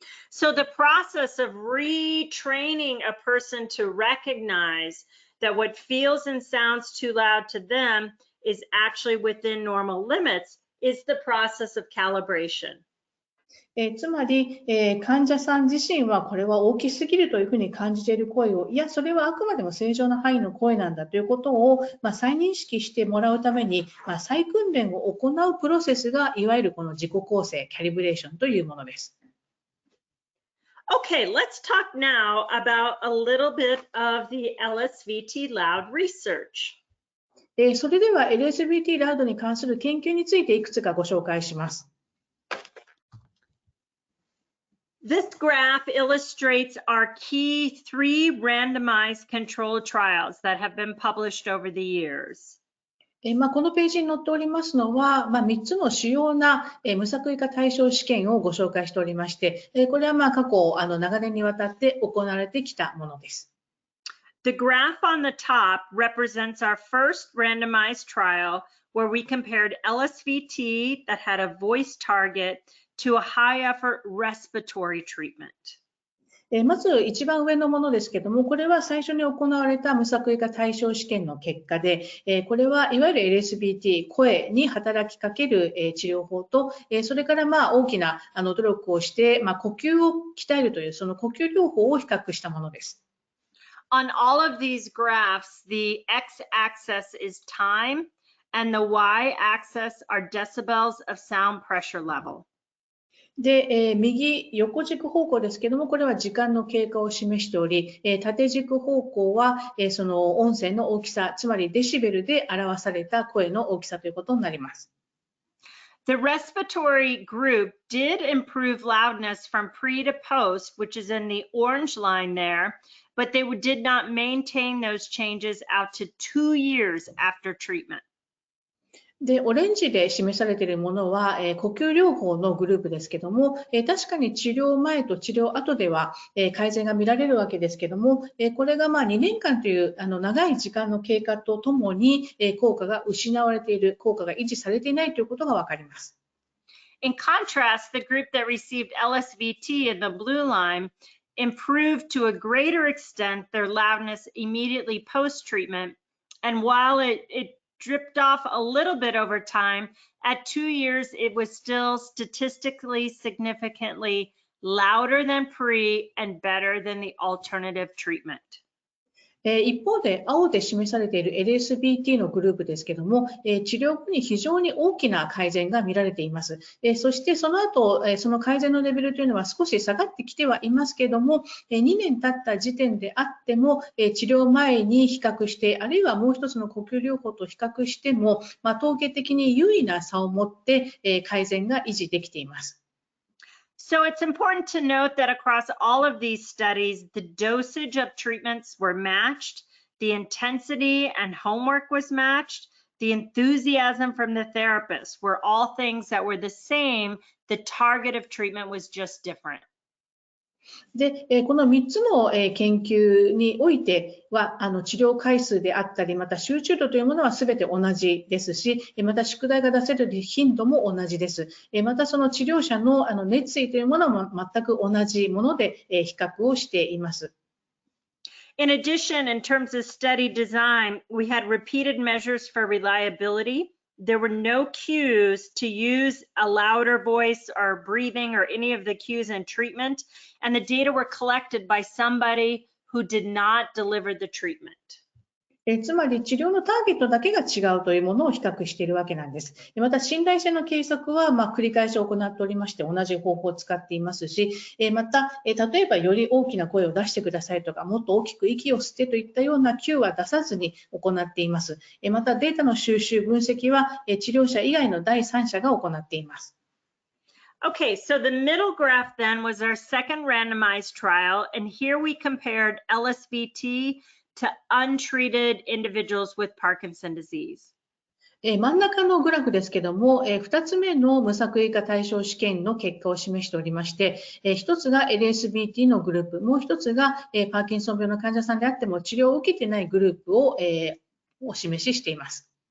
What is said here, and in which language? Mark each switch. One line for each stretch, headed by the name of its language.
English: So the process of retraining a person to recognize that what feels and sounds too loud to them is actually within normal limits is the process of calibration.
Japanese: つまり、患者さん自身はこれは大きすぎるというふうに感じている声を、いや、それはあくまでも正常な範囲の声なんだということを、再認識してもらうために、再訓練を行うプロセスが、いわゆるこの自己構成、キャリブレーションというものです。
English: Okay, let's talk now about a little bit of the Lsvt Loud research.
Japanese: それでは LSVT Loud に関する研究についていくつかご紹介します。
English: This graph illustrates our key 3 randomized controlled trials that have been published over the years.
Japanese: このページに載っておりますのは、3つの主要な無作為化対象試験をご紹介しておりまして、これは過去長年にわたって行われてきたものです。
English: The graph on the top represents our first randomized trial where we compared LSVT that had a voice target to a high effort respiratory treatment.
Japanese: まず一番上のものですけども、これは最初に行われた無作為化対象試験の結果で、これはいわゆる LSVT、声に働きかける治療法と、それから大きな努力をして、呼吸を鍛えるという、その呼吸療法を比較したものです。
English: On all of these graphs, the x-axis is time, and the y-axis are decibels of sound pressure level.
Japanese: で、右横軸方向ですけども、これは時間の経過を示しており、縦軸方向は、その音声の大きさ、つまりデシベルで表された声の大きさということになります。
English: The respiratory group did improve loudness from pre to post, which is in the orange line there, but they did not maintain those changes out to 2 years after treatment.
Japanese: で、オレンジで示されているものは、呼吸療法のグループですけども、確かに治療前と治療後では、改善が見られるわけですけども、これが2年間という長い時間の経過とともに、効果が失われている、効果が維持されていないということがわかります。
English: In contrast, the group that received LSVT in the blue line improved to a greater extent their loudness immediately post-treatment, and while it dripped off a little bit over time, at 2 years, it was still statistically significantly louder than pre and better than the alternative treatment.
Japanese: 一方で、青で示されている LSVT のグループですけども、治療後に非常に大きな改善が見られています。そしてその後、その改善のレベルというのは少し下がってきてはいますけども、2年経った時点であっても、治療前に比較して、あるいはもう一つの呼吸療法と比較しても、統計的に優位な差を持って、改善が維持できています。
English: So it's important to note that across all of these studies, the dosage of treatments were matched, the intensity and homework was matched, the enthusiasm from the therapist were all things that were the same. The target of treatment was just different.
Japanese: で、この3つの研究においては、治療回数であったり、また集中度というものは全て同じですし、また宿題が出せる頻度も同じです。またその治療者の熱意というものも全く同じもので比較をしています。
English: In addition, in terms of study design, we had repeated measures for reliability. There were no cues to use a louder voice or breathing or any of the cues in treatment, and the data were collected by somebody who did not deliver the treatment.
Japanese: つまり治療のターゲットだけが違うというものを比較しているわけなんです。また信頼性の計測は繰り返し行っておりまして、同じ方法を使っていますし、また例えばより大きな声を出してくださいとか、もっと大きく息を吸ってといったようなキューは出さずに行っています。またデータの収集分析は治療者以外の第三者が行っています。
English: Okay, so the middle graph then was our second randomized trial, and here we compared LSVT to untreated individuals with Parkinson disease.
Japanese: 真ん中のグラフですけども、2つ目の無作為化対象試験の結果を示しておりまして、1つが LSVT のグループ、もう1つがパーキンソン病の患者さんであっても治療を受けていないグループをお示ししています。